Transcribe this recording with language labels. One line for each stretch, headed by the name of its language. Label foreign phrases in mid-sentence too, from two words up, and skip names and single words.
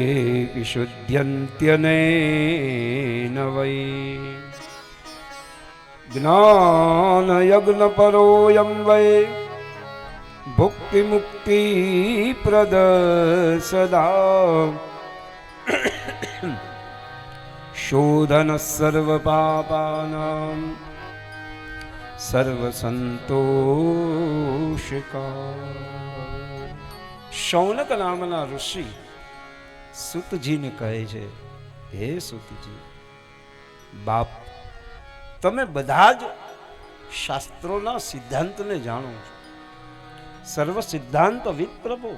Sanskrit: विशुद्ध्यन्त्यनेन वै ज्ञान यज्ञ परोयं वै भुक्ति मुक्ति प्रद सदा शोधन सर्व पापानां सर्व संतोषका.
Gujarati: શૌનક નામના ઋષિ સુતજીને કહે છે, હે સુતજી, બાપ, તમે બધા જ શાસ્ત્રોના સિદ્ધાંતને જાણો છો,
Sanskrit: सर्व सिद्धांत विप्रभो.